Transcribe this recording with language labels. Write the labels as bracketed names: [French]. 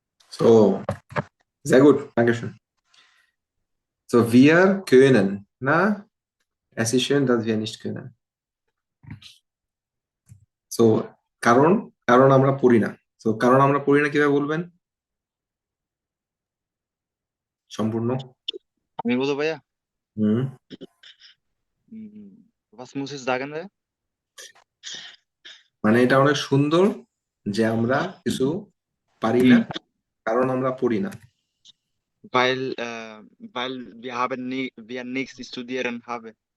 [German] so sehr gut Dankeschön so wir können na es ist schön dass wir nicht können so [Bangla] কারণ কারণ আমরা পড়ি না so কারণ আমরা পড়ি না কিভাবে বলবেন সম্পূর্ণ আমি বলবো ভাইয়া? হুম [German] Was muss ich sagen, ভাইয়া? [Bangla] মানে এটা অনেক সুন্দর যে আমরা কিছু পারি না কারণ আমরা পড়ি না [German] Weil wir haben wir nichts studieren haben.